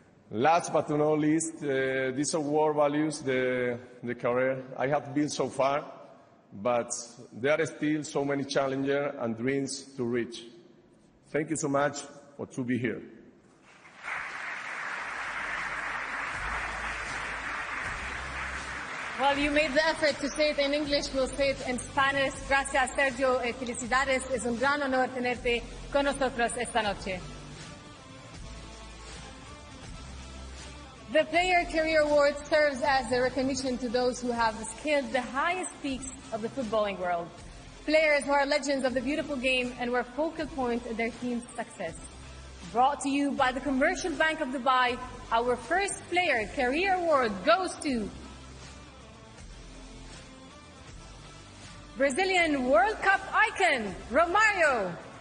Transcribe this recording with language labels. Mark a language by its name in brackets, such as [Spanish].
[English] Last but not least, this award values the career I have built so far, but there are still so many challenges and dreams to reach. Thank you so much for to be here. Well, you made the effort to say it in English. We'll say it in Spanish. [Spanish] Gracias, Sergio. Felicidades. Es un gran honor tenerte con nosotros esta noche. [English] The Player Career Award serves as a recognition to those who have scaled the highest peaks of the footballing world. Players who are legends of the beautiful game and were focal points in their team's success. Brought to you by the Commercial Bank of Dubai, our first Player Career Award goes to Brazilian World Cup icon, Romario.